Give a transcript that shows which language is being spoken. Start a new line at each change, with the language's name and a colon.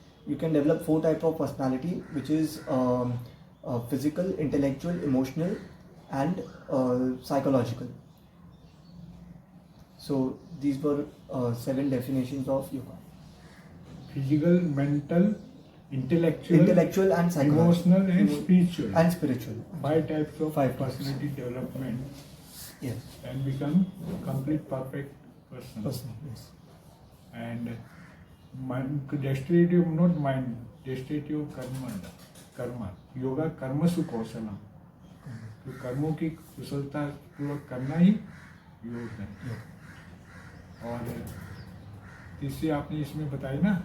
English: You can develop 4 type of personality which is physical, intellectual, emotional and psychological. So these were 7 definitions of yoga. Physical, mental, intellectual and psychological, emotional and spiritual 5 types of 5 types. personality development Yes. and become complete perfect person. Yes. And mind, destructive not mind, destructive karma
Hindi: yoga कर्मसु कौशलम, तो कर्मों की कुशलता पूर्वक करना ही योग है। और तीसरी आपने इसमें बताई ना